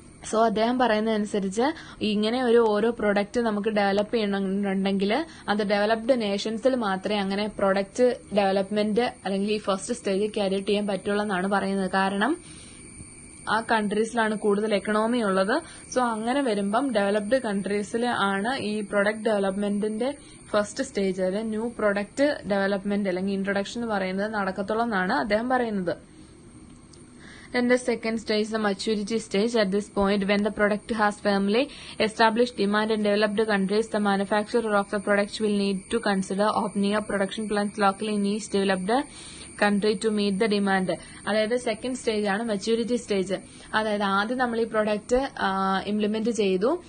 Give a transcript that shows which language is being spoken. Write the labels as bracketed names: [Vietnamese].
[Malayalam] So അദ്ദേഹം പറയുന്നതനുസരിച്ച് ഇങ്ങനെ ഓരോ പ്രൊഡക്റ്റ് നമുക്ക് ഡെവലപ്പ് ചെയ്യണമെന്നുണ്ടെങ്കിൽ അത് ഡെവലപ്ഡ് നേഷൻസിൽ മാത്രമേ അങ്ങനെ പ്രൊഡക്റ്റ് ഡെവലപ്മെന്റ് അല്ലെങ്കിൽ ഈ ഫസ്റ്റ് സ്റ്റേജ് ക്യാരി ചെയ്യാൻ പറ്റുള്ളൂ എന്നാണ് പറയുന്നത്. കാരണം ആ കൺട്രീസിലാണ് കൂടുതൽ എക്കണോമി ഉള്ളത്. സോ അങ്ങനെ വരുമ്പം ഡെവലപ്ഡ് കൺട്രീസിൽ ആണ് ഈ പ്രൊഡക്റ്റ് ഡെവലപ്മെന്റിന്റെ ഫസ്റ്റ് സ്റ്റേജ്, അതായത് ന്യൂ പ്രൊഡക്റ്റ് ഡെവലപ്മെന്റ് അല്ലെങ്കിൽ ഇൻട്രൊഡക്ഷൻ എന്ന് പറയുന്നത് നടക്കത്തുള്ളൂ എന്നാണ് അദ്ദേഹം പറയുന്നത്. [English] Then the second stage is the maturity stage. At this point, when the product has firmly established demand in developed countries, the manufacturer of the product will need to consider opening up production plants locally in each developed country to meet the demand. [Malayalam] അതായത് second stage ആണ് maturity stage. അതായത് ആദ്യം നമ്മൾ ഈ product implement ചെയ്തു.